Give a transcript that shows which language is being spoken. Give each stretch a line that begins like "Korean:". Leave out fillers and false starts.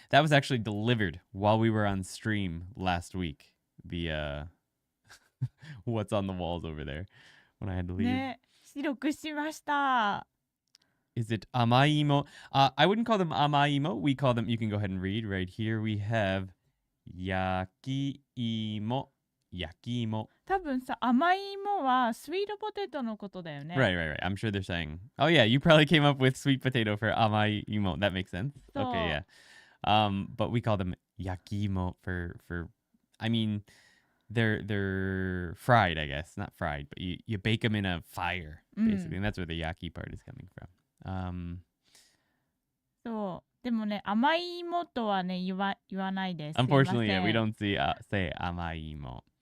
English: That was actually delivered while we were on stream last week. The what's on the walls over there when I had to leave.
Japanese: ね、白くしました。
English: Is it amaimo? I wouldn't call them amaimo. We call them, you can go ahead and read right here. We have yakiimo. Yakiimo.
Japanese: 多分さ、甘い芋はスイートポテトのことだよね。
English: Right. I'm sure they're saying, oh yeah, you probably came up with sweet potato for amaimo. That makes sense. Okay, yeah. But we call them yakiimo for I mean, they're fried, I guess. Not fried, but you bake them in a fire, basically. And that's where the yaki part is coming from.
Japanese: そう。でもね、甘い芋とはね、言わないです。
English: Unfortunately, yeah, we don't say amaimo.